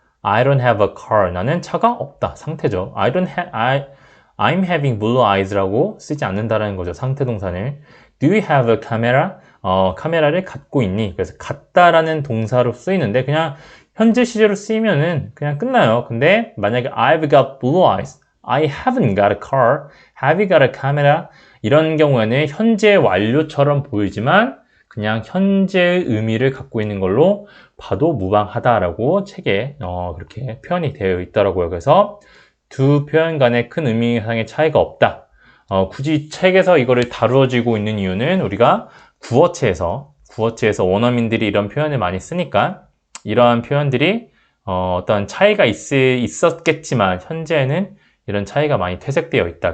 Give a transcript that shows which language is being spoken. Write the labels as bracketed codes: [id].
[en] I don't have a car. [ko] 나는 차가 없다. 상태죠. [en] I'm having blue eyes [ko] 라고 쓰지 않는다라는 거죠. 상태 동사를. [en] Do you have a camera? [ko] 카메라를 갖고 있니? 그래서 갖다라는 동사로 쓰이는데 그냥 현재 시제로 쓰이면은 그냥 끝나요. 근데 만약에 [en] I've got blue eyes, I haven't got a car, have you got a camera? [ko] 이런 경우에는 현재 완료처럼 보이지만 그냥 현재의 의미를 갖고 있는 걸로 봐도 무방하다라고 책에 그렇게 표현이 되어 있더라고요. 그래서 두 표현 간의 큰 의미상의 차이가 없다. 굳이 책에서 이거를 다루어지고 있는 이유는 우리가 구어체에서 원어민들이 이런 표현을 많이 쓰니까 이러한 표현들이 어떤 차이가 있었겠지만 현재는 이런 차이가 많이 퇴색되어 있다.